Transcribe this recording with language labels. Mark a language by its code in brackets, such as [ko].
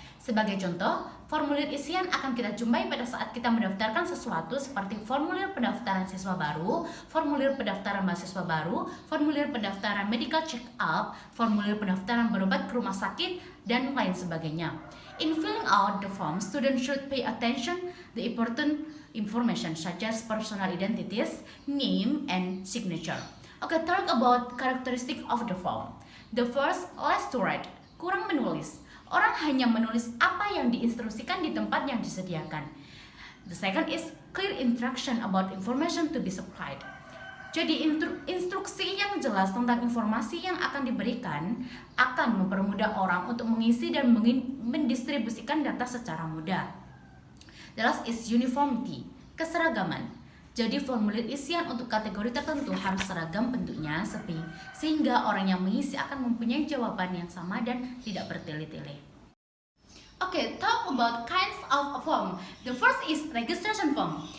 [id] Sebagai contoh, formulir isian akan kita jumpai pada saat kita mendaftarkan sesuatu seperti formulir pendaftaran siswa baru, formulir pendaftaran mahasiswa baru, formulir pendaftaran medical check-up, formulir pendaftaran berobat ke rumah sakit, dan lain sebagainya. [en] In filling out the form, students should pay attention the important information such as personal identities, name, and signature. Okay, talk about characteristic of the form. The first, less to write, [id] kurang menulis. Orang hanya menulis apa yang diinstruksikan di tempat yang disediakan. [en] The second is clear instruction about information to be supplied. [id] Jadi instruksi yang jelas tentang informasi yang akan diberikan akan mempermudah orang untuk mengisi dan mendistribusikan data secara mudah. [en] The last is uniformity, keseragaman. [id] Jadi formulir isian untuk kategori tertentu harus seragam bentuknya sehingga orang yang mengisi akan mempunyai jawaban yang sama dan tidak bertele-tele. [en] Okay, talk about kinds of form. The first is registration form.